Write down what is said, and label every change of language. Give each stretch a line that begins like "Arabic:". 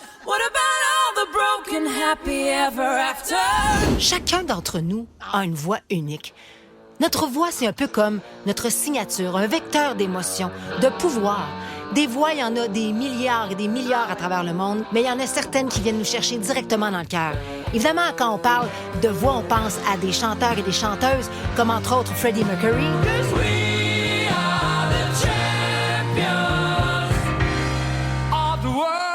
English: What about all the broken happy ever after?
French: Chacun d'entre nous a une voix unique. Notre voix, c'est un peu comme notre signature, un vecteur d'émotion, de pouvoir. Des voix, il y en a des milliards et des milliards à travers le monde, mais il y en a certaines qui viennent nous chercher directement dans le cœur. Évidemment, quand on parle de voix, on pense à des chanteurs et des chanteuses, comme entre autres Freddie Mercury.
English: We are the champions of the world.